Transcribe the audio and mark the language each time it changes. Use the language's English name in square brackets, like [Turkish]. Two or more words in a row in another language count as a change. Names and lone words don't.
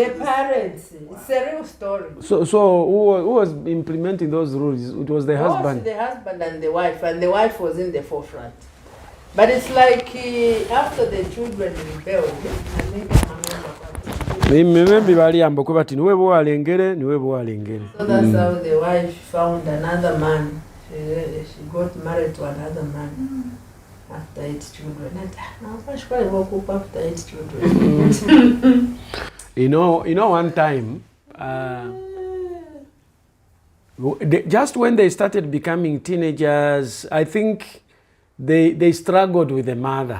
[English] The parents. It's a real story. So who was implementing those rules? It was the husband. The husband and the wife was in the forefront. But it's like after the children rebelled, I think [Bemba] maybe baliamba kuba ati niwe bwalengere. [English] So that's how the wife found another man. She got married to another man after 8 children. And woke up after 8 children. You know, one time, just when they started becoming teenagers, I think they struggled with the mother.